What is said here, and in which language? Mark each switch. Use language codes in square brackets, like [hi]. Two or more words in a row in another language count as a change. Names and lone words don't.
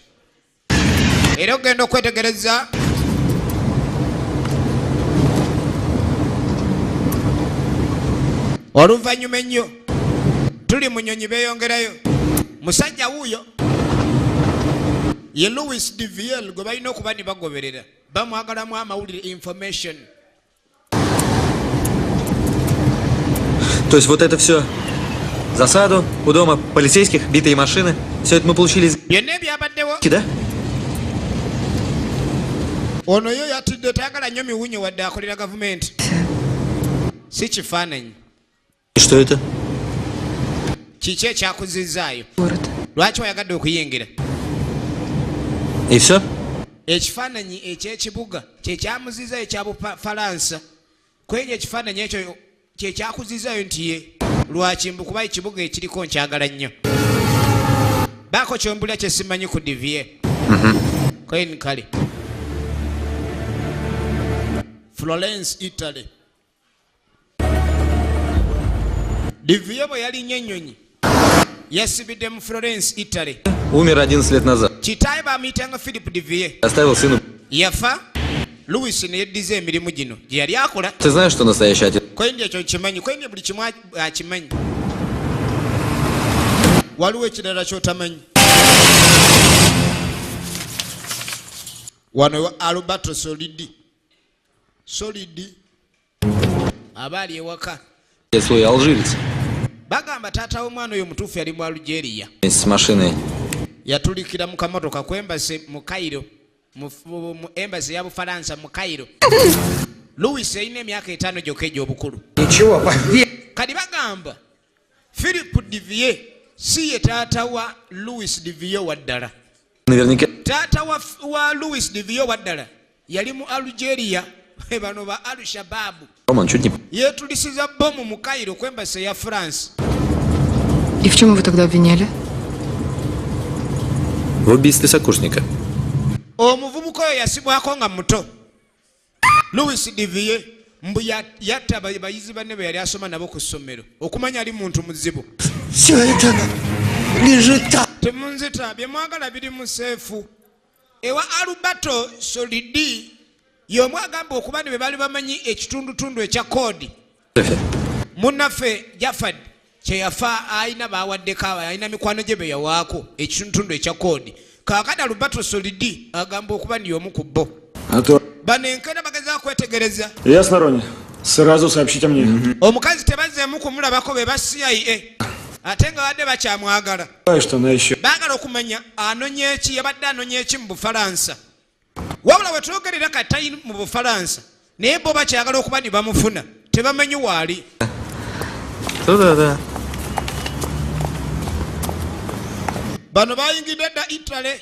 [lg] Era ogenda okwetegereza oluvannyuma ennyo tuli mu nnyonyi beeyongerayo. Musajja wuuyo ye Louis DVL gwe balina okuba ne bagoberera. Bamwagalamu amawulire information. [ru] То есть вот это все засаду у дома полицейских, битые машины, все это мы получили из... [lg] Byonna ebyabaddewo. [ru] Да? [lg] Ono yo yatidde tayagala nnyo miwunyo wadde akolera gavumenti. Si kifaananyi. [ru] И что это? [lg] Kiki ekyakuzizaayo? [ru] Город. [lg] Lwaki wayagadde okuyingira? [ru] И все? [lg] Ekifaananyi eky'ekibuga kye kyamuzizaayo ekya Bufalansa. Kwenye ekifaananyi ekyo kye kyakuzizaayo nti ye lwaki mbukuba ekibuga ekiriko nkyagala nnyo. Baako kyombulira kye simanyi ku Divier. Kweni kale. Florence, Italy. Divier bwe yalinnya ennyonyi yasibidde mu Florence, Italy. [ru] Умер 11 лет назад. [lg] Kitaawe baamuyitanga Philip Divier. [ru] Оставил сыну. [lg] Yafa Louis ne yeddiza emirimu gino gye yali akola. [ru] Ты знаешь, что настоящий отец? [lg] Kwendi ekyo kimanyi, kwendi buli kimu akimanyi. Waliwo ekirala ky'otamanyi. Wano Alberto Solidi aba ali ewaka. [ru] Свой алжирец. [lg] Bagamba taata w'omwana oyo mutuufu yali mu Algeria. [ru] С машиной. [lg] Yatulikira mu kamotoka ku embasi mu Cairo, mu embasi ya Bufalansa mu Cairo. Louis yalina emyaka 5 gyokka egy'obukulu. Kati bagamba Philip Divier si ye taata wa Louis Divier waddala. [ru] Наверняка. [lg] Taata wa Louis Divier waddala yali mu Algeria. Bano ba Al-Shabaab. [ru] Роман, чуть не... [lg] Yetulisiza bomu mu Cairo ku embasi ya France. [ru] И в чем его тогда обвиняли? В убийстве сокурсника. [lg] Omuvubuka oyo yasibwako nga muto. Louis Divier mbu yatta bayizi banne be yali asoma nabo ku ssomero okumanya ali muntu muzibu. Temunzita bye mwagala biri mu seefu. Ewa Alberto Solidi y'omu agamba okuba ne be bali bamanyi ekitundutundu ekya koodi. Munnaffe Jafad kye yafa ayina baawaddeko ayina mikwano gye be yawaako ekitundutundu ekya koodi. Kaakati Alberto Solidi agamba okuba ni y'omu ku bo. Bano enkene bagezaako kwetegereza. [ru] Ясно, Рони. Сразу сообщите мне. [lg] Omukazi tebazzeemu kumulabako be ba CIA. Ate nga badde bakyamwagala. [ru] Что она еще? [lg] Baagala okumanya anonya eki yabadde anonya eki mu Bufalansa. Wabula bwe twogerera kati mu Bufalansa naye bo bakyagala okuba ni bamufuna tebamanyi waali. [ru] Да. [lg] Bano bayingidde dda Italy.